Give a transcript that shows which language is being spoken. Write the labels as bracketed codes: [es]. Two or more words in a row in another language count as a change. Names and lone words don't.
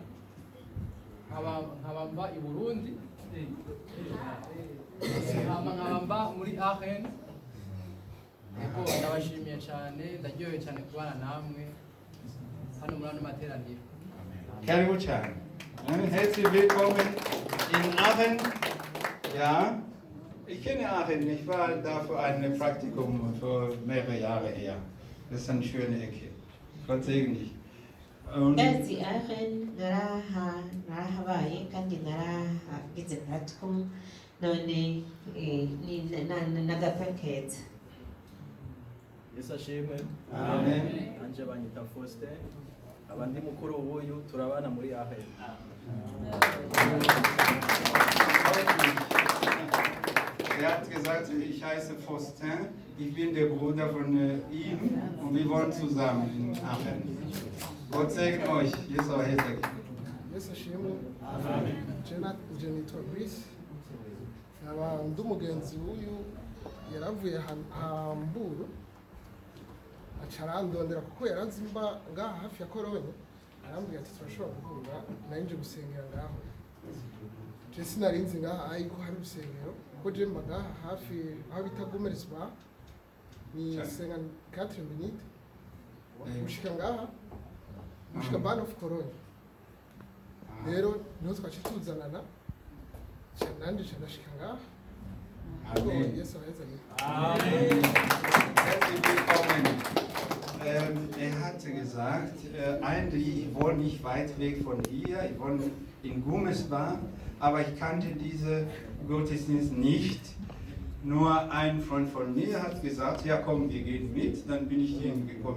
[rn] Nkabamba i Burundi. Nkabamba muri Aachen. Ego ndabashimiye cyane, ndaryohewe cyane kubana namwe hano muri ano materaniro. Karibu cyane. [de] Herzlich willkommen in Aachen. Ja, ich kenne Aachen. Ich war da für ein Praktikum für mehrere Jahre her. Das ist eine schöne Ecke. Gott segne dich. [rn] Ndazi Aachen narahabaye kandi narahagize practicum none nagapakeza. Yesu ashimwe. Amen. Anje banyita Faustin. Abandi mukuru w'uyu turabana muri Aachen. [de] Er hat gesagt, ich heiße Faustin, ich bin der Bruder von ihm und wir wohnen zusammen in Aachen. Gott segne euch. [rn] Yesu ahezage. Yesu ashimwe. Amen. Je nitwa Brice. Nkaba ndi umugenzi w'uyu yaravuye Hamburu aca arandondera kuko yaranzi mba ngaha hafi ya Kolonye, arambwira ati turashobora guhura nari nje gusengera ngaho. Je sinarinzi ngaha yuko hari urusengero kuko je mba ngaha hafi aho bita Gumersbach ni 54 minutes gushika ngaha gushika Bahn of Cologne. Rero niho twaciye tuzanana nanje ndashika ngaha. Amen. Yesu ahezage. [de] Amen. Herzlich willkommen. Er hatte gesagt, eigentlich, ich wohne nicht weit weg von hier, ich wohne in Gumersbach, aber ich kannte diese Gottesdienst nicht. Nur ein Freund von mir hat gesagt, ja komm, wir gehen mit, dann bin ich hier gekommen.